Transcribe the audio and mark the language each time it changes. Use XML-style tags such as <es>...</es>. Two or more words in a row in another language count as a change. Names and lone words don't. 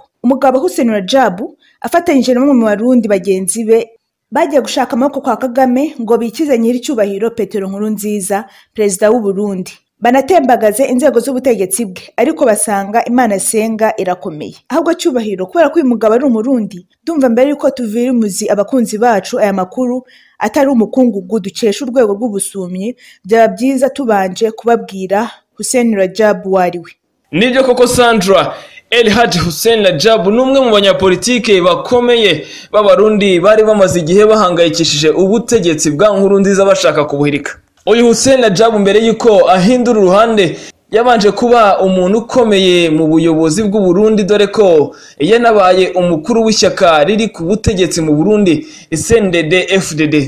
<rw>Umugabo Hussein Radjab afatanyije n'umwe mu Barundi bagenzi be bagiye gushaka amaboko kwa Kagame ngo bikize nyiri cyubahiro Petero Nkurunziza, perezida w'u Burundi, banatembagaze inzego z'ubutegetsi bwe, ariko basanga Imana senga irakomeye. Ahubwo cyubahiro, kubera ko uyu mugabo ari umurundi, ndumva mbere yuko tuvira umuzi abakunzi bacu aya makuru atari umukungugu dukesha urwego rw'ubusumyi, byaba byiza tubanje kubabwira Hussein Radjab wariwe. Nibyo koko Sandra, Hussein Radjab numwe mu banyapolitike bakomeye b'abarundi bari bamaze igihe bahangayikishije ubutegetsi bwa Nkurunziza bashaka kubuhirika. Uyu Hussein Radjab mbere yuko ahindura uruhande yabanje kuba umuntu ukomeye mu buyobozi bw'u Burundi, dore ko yanabaye umukuru w'ishyaka riri ku butegetsi mu Burundi CNDD-FDD.</rw>